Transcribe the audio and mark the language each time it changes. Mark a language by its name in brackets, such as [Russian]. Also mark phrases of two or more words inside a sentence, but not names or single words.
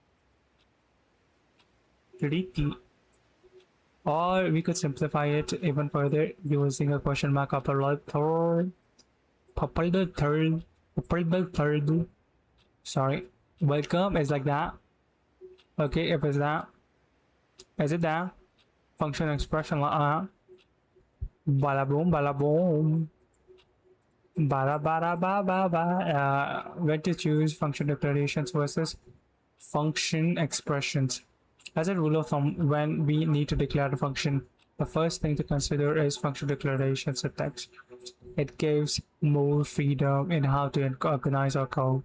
[English] Or we could simplify it even further using a question mark upper third. Sorry. Welcome is like that. Okay, if it's that. Is it that? Function expression like that. Bada boom, bada boom. Bada bada ba ba ba. When to choose function declarations versus function expressions. As a rule of thumb, when we need to declare a function, the first thing to consider is function declaration syntax. It gives more freedom in how to organize our code.